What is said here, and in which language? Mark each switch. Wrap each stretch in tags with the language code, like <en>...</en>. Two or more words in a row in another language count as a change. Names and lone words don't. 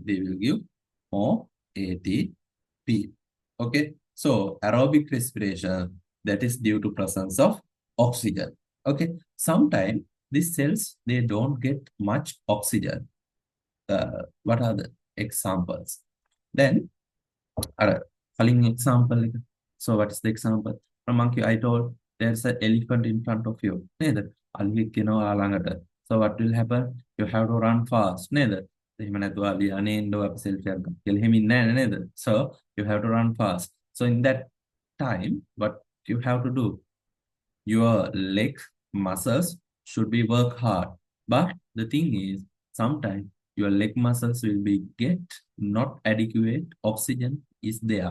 <en>They will give more ATP. Okay, so aerobic respiration, that is due to presence of oxygen. Okay, sometimes these cells, they don't get much oxygen. What are the examples? Then</en> <si>අර කලින්</si> <en>example එක. So what's the example? From monkey, I told there's an elephant in front of you.</en> <si>නේද? අලියෙක් එනවා ළඟට.</si> <en>So what will happen? you have to run fast නේද?</en> <si>එහෙම නැතුව ලියන්නේ ඉන්නව අපි selfie එකක් කියලා එහෙම ඉන්නේ නැහැ නේද?</si> <en>So you have to run fast. So in that time, what you have to do? Your leg muscles should be work hard. But the thing is, sometimes your leg muscles will be get not adequate oxygen is there.</en>